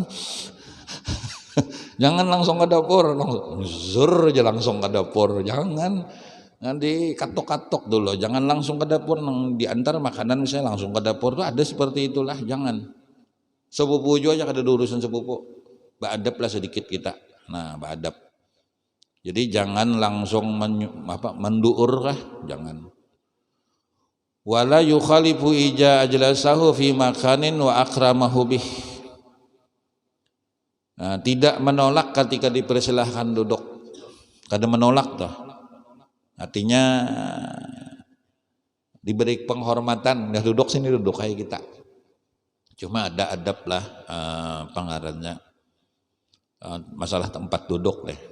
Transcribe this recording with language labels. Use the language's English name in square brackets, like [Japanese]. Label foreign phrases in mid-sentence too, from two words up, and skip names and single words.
[Banjar] Jangan langsung ke dapur, langsung aja langsung ke dapur, jangan nanti katok-katok dulu, jangan langsung ke dapur, diantar makanan misalnya langsung ke dapur tuh ada seperti itulah, jangan. Sepupu juga aja ada urusan sepupu, beradab lah sedikit kita, nah beradab. Jadi jangan langsung menduur lah, jangan. [Arabic] ولا يخالفه إذا أجلسه في مكان وأكرمه به. [Banjar] Nah, tidak menolak ketika dipersilahkan duduk. kada menolak toh. Artinya diberi penghormatan, nggak duduk sini duduk kayak kita. Cuma ada adab lah pengarannya masalah tempat duduk deh.